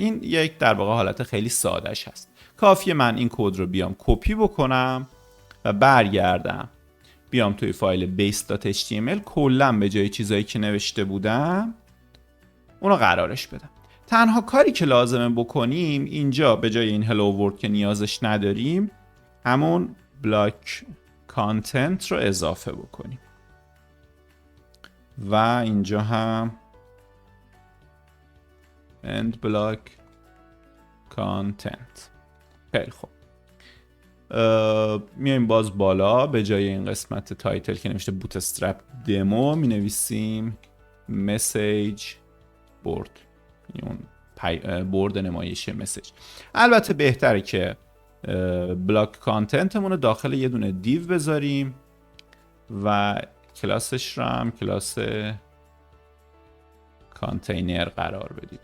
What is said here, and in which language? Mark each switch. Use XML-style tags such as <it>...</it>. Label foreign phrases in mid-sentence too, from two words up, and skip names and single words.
<fa>این یک در واقع حالت خیلی سادهش هست. کافیه من این کد رو بیام کپی بکنم و برگردم بیام توی فایل base.html کلا به جای چیزایی که نوشته بودم اونو قرارش بدم. تنها کاری که لازمه بکنیم اینجا به جای این</fa> <en>hello world</en> <fa>که نیازش نداریم همون</fa> <en>block content</en> <fa>رو اضافه بکنیم و اینجا هم</fa> <en>end block content.</en> <fa>خیلی خوب. میایم باز بالا به جای این قسمت تایتل که نوشته</fa> <en>bootstrap demo</en> <fa>می نویسیم</fa> <en>message board،</en> <fa>اون بورد نمایش مسیج. البته بهتره که بلاک کانتنتمون رو داخل یه دونه دیو بذاریم و کلاسش رو هم کلاس کانتینر قرار بدیم.</fa>